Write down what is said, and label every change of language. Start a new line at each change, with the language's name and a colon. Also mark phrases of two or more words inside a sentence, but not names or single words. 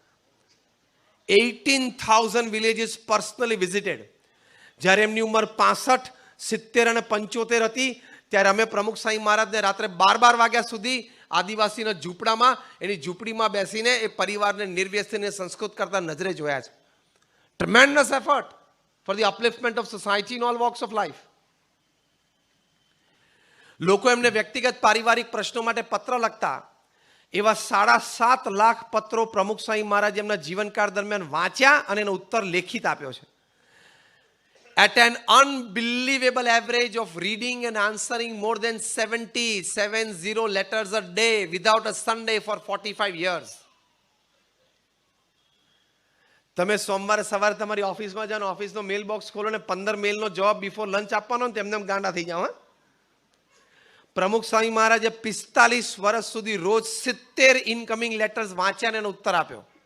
English: 18,000 villages personally visited.
Gujarati: જ્યારે એમની ઉંમર 65, 70 અને 75 હતી ત્યારે અમે પ્રમુખ સ્વામી મહારાજને રાત્રે 12 વાગ્યા સુધી આદિવાસીના ઝૂંપડામાં એની ઝૂંપડીમાં બેસીને એ પરિવારને નિર્વ્યસનને સંસ્કૃત કરતા નજરે જોયા છે.
English: tremendous effort for the upliftment of society in all walks of life.
Gujarati: લોકો એમને વ્યક્તિગત પારિવારિક પ્રશ્નો માટે પત્ર લખતા. એવા 7.5 લાખ પત્રો પ્રમુખ સ્વામી મહારાજ એમના જીવનકાળ દરમિયાન વાંચ્યા અને એનો ઉત્તર લેખિત આપ્યો છે.
English: At an unbelievable average of reading and answering more than 70 letters a day without a Sunday for 45 years.
Gujarati: તમે સોમવારે સવારે તમારી ઓફિસમાં જાઓ, ઓફિસનો મેલ બોક્સ ખોલો ને 15 મેલનો જવાબ
English: before lunch
Gujarati: આપવાનો ને તેમને ગાંડા થઈ જાઓ. પ્રમુખ સ્વામી મહારાજે 45 વર્ષ સુધી રોજ 70
English: incoming letters
Gujarati: વાંચ્યા અને એનો ઉત્તર આપ્યો.